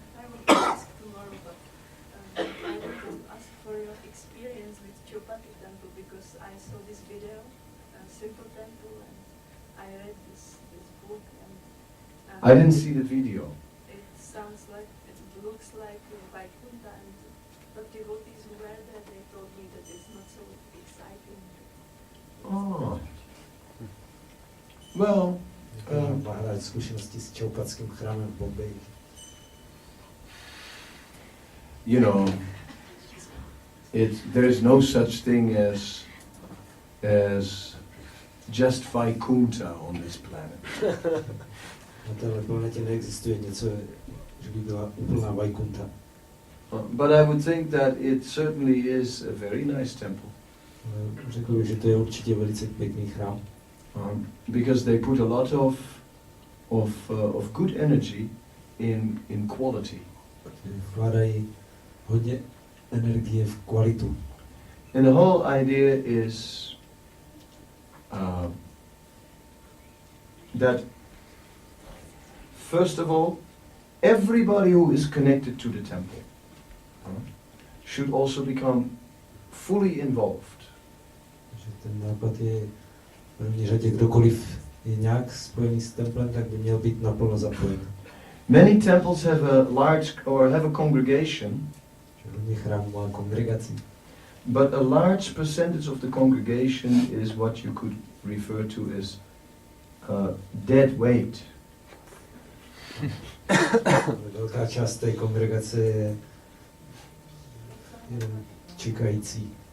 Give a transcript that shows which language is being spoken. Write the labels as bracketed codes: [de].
[en] I want to ask tomorrow, but I want to ask for your experience with Chopati temple because I saw this video, Simple Temple, and I read this book. And I didn't see the video. It sounds like, it looks like Vaikuntha, and but devotees who were there, they told me that it's not so exciting. Oh. Well. [cs] Má zkušenosti s Čaupatským chrámem v Bombeji. [en] You know, there's no such thing as just Vaikuntha on this planet. [cs] Na téhle planetě neexistuje něco, že by byla úplná Vaikuntha. [en] But I would think that it certainly is a very nice temple. [cs] Řekl bych, že to je určitě velice pěkný chrám. [en] Because they put a lot of good energy in quality. [cs] Vkládají hodně energie v kvalitu. [en] And the whole idea is that first of all, everybody who is connected to the temple should also become fully involved. [cs] Že ten nápad je v první řadě, kdokoliv je nějak spojený s templem, tak by měl být naplno zapojen. [en] Many temples have a large or have a congregation, [cs] Hodně chrámů má kongregaci. [en] but a large percentage of the congregation is what you could refer to as dead weight. [cs] Velká část té kongregace je jenom čekající.